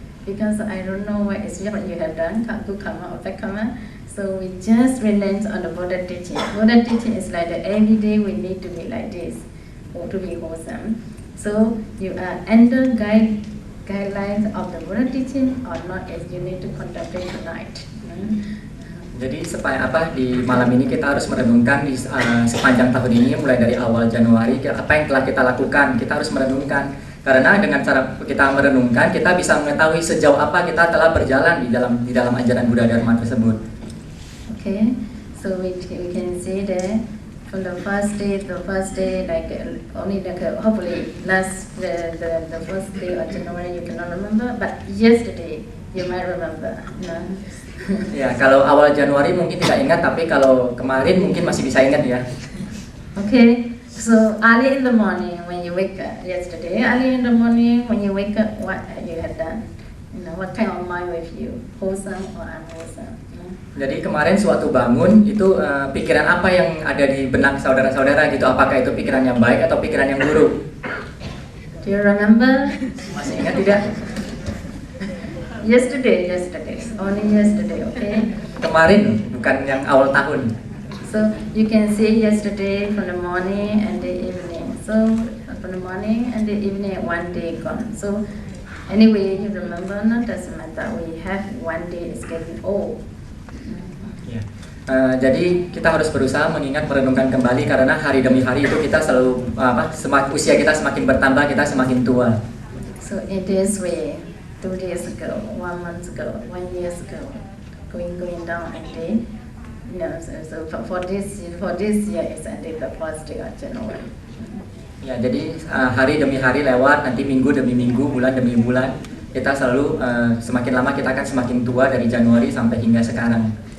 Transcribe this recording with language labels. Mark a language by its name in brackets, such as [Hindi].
[English] Because I don't know what you have done, good karma or bad karma. So we just relate on the Buddha teaching. Buddha teaching is like that every day we need to be like this, or to be wholesome. So you are under guidelines of the Buddha teaching or not, as you need to contemplate tonight. [Indonesian] Jadi supaya apa di malam ini kita harus merenungkan di sepanjang tahun ini mulai dari awal Januari apa yang telah kita lakukan, kita harus merenungkan karena dengan cara kita merenungkan kita bisa mengetahui sejauh apa kita telah berjalan di dalam ajaran Buddha Dharma tersebut. [English] Okay, so we can see that from the first day like only like hopefully last the first day of January you cannot remember, but yesterday you might remember. No? [Indonesian] Ya, kalau awal Januari mungkin tidak ingat, tapi kalau kemarin mungkin masih bisa ingat ya. [English] Okay, so early in the morning when you wake up, yesterday, early in the morning when you wake up, what you had done? You know, what kind of mind with you? Wholesome or unwholesome? [Indonesian] Jadi kemarin suatu bangun itu pikiran apa yang ada di benak saudara-saudara gitu? Apakah itu pikiran yang baik atau pikiran yang buruk? [English] Do you remember? [Indonesian] Masih ingat tidak? [English] Yesterday, only yesterday, okay? [Indonesian] Kemarin, bukan yang awal tahun. [English] So you can see yesterday from the morning and the evening. So from the morning and the evening, one day gone. So anyway, you remember, no, doesn't matter. We have one day is getting old. [Indonesian] Ya. Jadi kita harus berusaha mengingat merenungkan kembali karena hari demi hari itu kita selalu usia kita semakin bertambah, kita semakin tua. [English] So in this way, 2 days ago, 1 month ago, 1 year ago, going down and then, you know, so for this year is ended the first day of January. [Indonesian] Ya, jadi hari demi hari lewat, nanti minggu demi minggu, bulan demi bulan, kita selalu semakin lama kita akan semakin tua dari Januari sampai hingga sekarang.